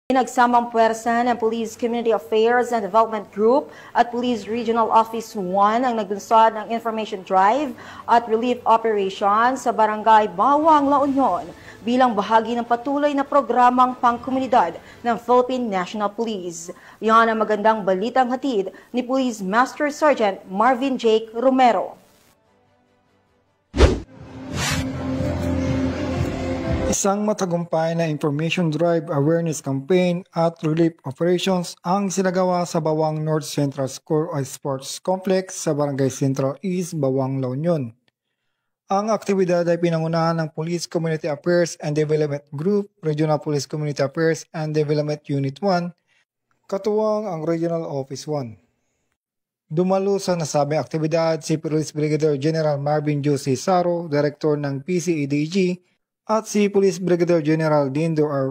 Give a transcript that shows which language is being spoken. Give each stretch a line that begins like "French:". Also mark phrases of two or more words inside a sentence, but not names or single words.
Filipino: Nagsamang puwersa ng Police Community Affairs and Development Group at Police Regional Office 1 ang naglunsad ng
English: information drive
Filipino: at
English: relief operation
Filipino: sa Barangay Bawang, La Union bilang bahagi ng patuloy na programang pangkomunidad ng Philippine National Police. Yan ang magandang balitang hatid ni Police Master Sergeant Marvin Jake Romero. Isang matagumpay na
English: information drive, awareness campaign
Filipino: at
English: relief operations
Filipino: ang sinagawa sa Bawang North Central School o Sports Complex sa Barangay Central East, Bawang, La Union. Ang aktibidad ay pinangunahan ng Police Community Affairs and Development Group, Regional Police Community Affairs and Development Unit 1, katuwang ang Regional Office 1. Dumalo sa nasabing aktibidad si Police Brigadier General Marvin Jose Saro, Director ng PCEDG, at si Police Brigadier General Dindo R.